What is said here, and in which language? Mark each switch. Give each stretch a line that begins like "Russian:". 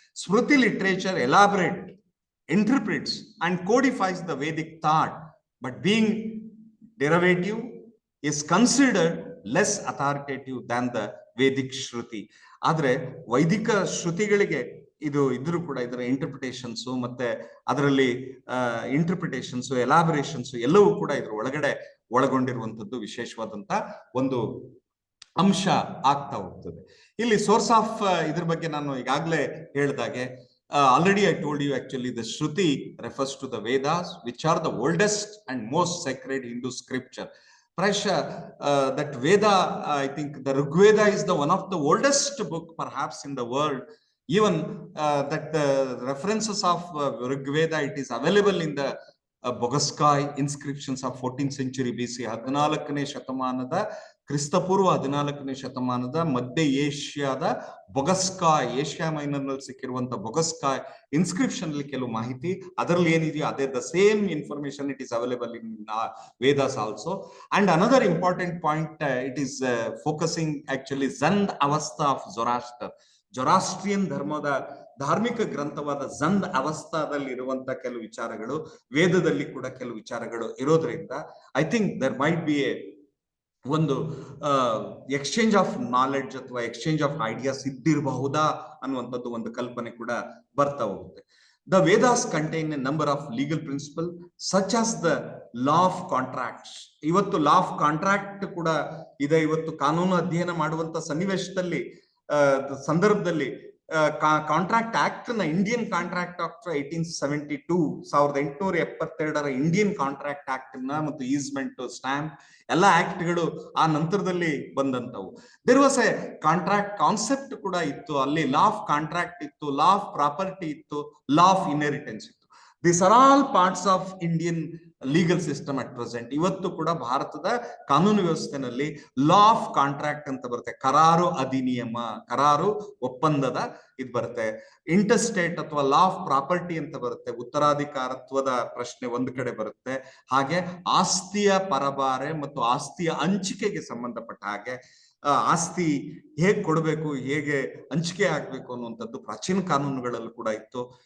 English: Smriti literature elaborate, interprets and codifies the Vedic thought, but being derivative is considered less authoritative than the Vedic Shruti.
Kannada: ಆದರೆ ವೈದಿಕ ಶ್ರುತಿಗಳಿಗೆ ಇದು ಇದ್ರೂ ಕೂಡ ಇದರ interpretations ಮತ್ತೆ ಅದರಲ್ಲಿ ಇಂಟರ್ಪ್ರಿಟೇಷನ್ಸ್ ಎಲಾಬರೇಷನ್ಸ್ ಎಲ್ಲವೂ ಕೂಡ ಇದ್ರ ಒಳಗಡೆ ಒಳಗೊಂಡಿರುವಂತದ್ದು ವಿಶೇಷವಾದಂತ ಒಂದು ಅಂಶ ಆಗ್ತಾ ಹೋಗ್ತದೆ. ಇಲ್ಲಿ ಸೋರ್ಸ್ ಆಫ್ ಇದ್ರ ಬಗ್ಗೆ ನಾನು ಈಗಾಗಲೇ ಹೇಳಿದಾಗೆ,
English: already I told you actually the Shruti refers to the Vedas, which are the oldest and most sacred Hindu scripture. Prasha, that Veda, I think the Rig Veda is the one of the oldest book perhaps in the world. Even that the references of Rig Veda, it is available in the Bogaskai inscriptions of 14th century BC.
Kannada: 14ನೇ ಶತಮಾನದ ಕ್ರಿಸ್ತಪೂರ್ವ 14ನೇ ಶತಮಾನದ ಮಧ್ಯ ಏಷ್ಯಾದ ಬೊಗಸ್ಕಾಯ್, Asia minor ನಲ್ಲಿ ಸಿಕ್ಕಿರುವಂತ ಬೊಗಸ್ಕಾಯ್ inscription ಅಲ್ಲಿ ಕೆಲವು ಮಾಹಿತಿ ಅದರಲ್ಲಿ ಏನಿದೆಯೋ ಅದೇ
English: The same information it is available in Vedas also. And another important point, it is focusing actually Zend Avesta of Zoroaster.
Kannada: ಜೊರಾಸ್ಟ್ರಿಯನ್ ಧರ್ಮದ ಧಾರ್ಮಿಕ ಗ್ರಂಥವಾದ ಝಂದ್ ಅವಸ್ಥಾದಲ್ಲಿ ಇರುವಂತ ಕೆಲವು ವಿಚಾರಗಳು ವೇದದಲ್ಲಿ ಕೂಡ ಕೆಲವು ವಿಚಾರಗಳು ಇರೋದ್ರಿಂದ
English: I think there might be a
Kannada: ಒಂದು ಎಕ್ಸ್ಚೇಂಜ್ ಆಫ್ ನಾಲೆಡ್ಜ್ ಅಥವಾ ಎಕ್ಸ್ಚೇಂಜ್ ಆಫ್ ಐಡಿಯಾಸ್ ಇದ್ದಿರಬಹುದಾ ಅನ್ನುವಂಥದ್ದು ಒಂದು ಕಲ್ಪನೆ ಕೂಡ ಬರ್ತಾ ಹೋಗುತ್ತೆ.
English: The Vedas contain a number of legal principles such as the law of contracts.
Kannada: ಇವತ್ತು ಲಾ ಆಫ್ ಕಾಂಟ್ರಾಕ್ಟ್ ಕೂಡ ಇದೆ. ಇವತ್ತು ಕಾನೂನು ಅಧ್ಯಯನ ಮಾಡುವಂತ ಸನ್ನಿವೇಶದಲ್ಲಿ ಸಂದರ್ಭದಲ್ಲಿ ಕಾಂಟ್ರಾಕ್ಟ್ ಆಕ್ಟ್ ನ Indian contract act 1872 1872 Indian contract act ನ ಮತ್ತು ಈಸ್ಮೆಂಟ್ ಸ್ಟಾಂಪ್ ಎಲ್ಲ ಆಕ್ಟ್ ಗಳು ಆ ನಂತರದಲ್ಲಿ ಬಂದಂತವು.
English: there was a contract concept
Kannada: ಕೂಡ ಇತ್ತು, ಅಲ್ಲಿ ಲಾ ಆಫ್ ಕಾಂಟ್ರಾಕ್ಟ್ ಇತ್ತು, ಲಾ ಆಫ್ ಪ್ರಾಪರ್ಟಿ ಇತ್ತು, ಲಾ ಆಫ್ ಇನ್ಹೆರಿಟೆನ್ಸ್ ಇತ್ತು.
English: These are all parts of Indian legal system at present.
Kannada: ಇವತ್ತು ಕೂಡ ಭಾರತದ ಕಾನೂನು ವ್ಯವಸ್ಥೆನಲ್ಲಿ ಲಾ ಆಫ್ ಕಾಂಟ್ರಾಕ್ಟ್ ಅಂತ ಬರುತ್ತೆ, ಕರಾರು ಅಧಿನಿಯಮ, ಕರಾರು ಒಪ್ಪಂದದ ಇದು ಬರುತ್ತೆ. ಇಂಟರ್ಸ್ಟೇಟ್ ಅಥವಾ ಲಾ ಆಫ್ ಪ್ರಾಪರ್ಟಿ ಅಂತ ಬರುತ್ತೆ, ಉತ್ತರಾಧಿಕಾರತ್ವದ ಪ್ರಶ್ನೆ ಒಂದು ಕಡೆ ಬರುತ್ತೆ. ಹಾಗೆ ಆಸ್ತಿಯ ಪರಬಾರೆ ಮತ್ತು ಆಸ್ತಿಯ ಹಂಚಿಕೆಗೆ ಸಂಬಂಧಪಟ್ಟ ಹಾಗೆ ಆಸ್ತಿ ಹೇಗೆ ಕೊಡಬೇಕು, ಹೇಗೆ ಹಂಚಿಕೆ ಆಗ್ಬೇಕು ಅನ್ನುವಂಥದ್ದು ಪ್ರಾಚೀನ ಕಾನೂನುಗಳಲ್ಲೂ ಕೂಡ ಇತ್ತು.